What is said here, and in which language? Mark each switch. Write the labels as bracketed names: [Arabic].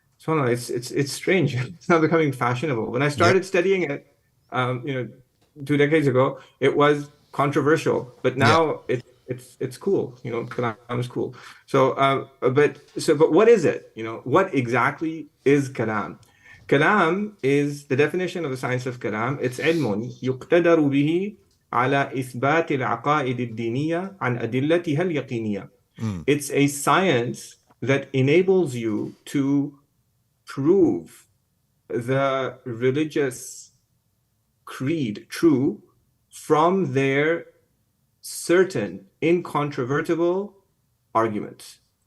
[English] It's strange. It's now becoming fashionable. When I started studying it, 2 decades ago, it was controversial, but now it's cool, Kalam is cool. But what is it? What exactly is Kalam? Kalam is the definition of the science of Kalam. [Arabic] It's علم يقتدر به على إثبات العقائد الدينية عن أدلتها اليقينية. [English] It's a science that enables you to prove the religious creed true from their certain incontrovertible arguments.